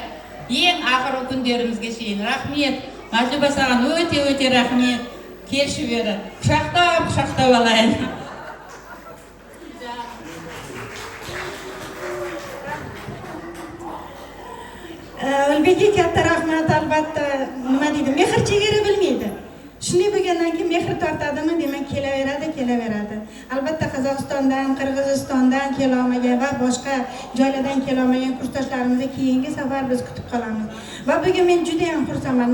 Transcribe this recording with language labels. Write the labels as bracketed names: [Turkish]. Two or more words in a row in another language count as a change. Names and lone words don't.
[Kazakh] Ең ақырғы күндерімізге шейін рахмет. Матлюба саған өте рахмет. Келші бері. Құшақтап алайын. [Uzbek] Үлбеге katta rahmat, albatta, nima deydi, mehr chegara bilmaydi. Shunday bo'lgandan keyin mehr tortadimi, demak kelaveradi. Albatta Qozog'istondan, Qirg'izistondan kelolmagan va boshqa joylardan kelolmagan kursdoshlarimizni keyingi safar biz kutib qolamiz. Va bugun men juda ham xursandman.